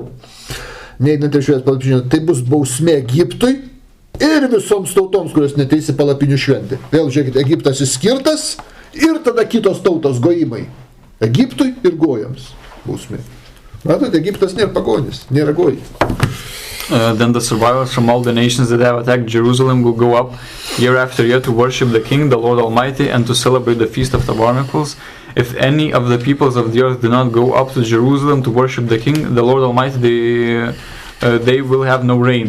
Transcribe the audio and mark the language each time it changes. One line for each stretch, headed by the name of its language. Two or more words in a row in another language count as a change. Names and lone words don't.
Lithuanian: Neeinant iš švęs palapinių, tai bus bausmė Egiptui ir visoms tautoms, kurios neteisi palapinių šventę. Vėl žiūrėkit, Egiptas išskirtas ir tada kitos tautos gojimai. Egiptui ir gojams bausmė. Matot, Egiptas nėra pagonys, nėra gojai.
English: Then the survivors from all the nations that have attacked Jerusalem will go up year after year to worship the King, the Lord Almighty, and to celebrate the Feast of Tabernacles. If any of the peoples of the earth do not go up to Jerusalem to worship the King, the Lord Almighty, they will have no rain.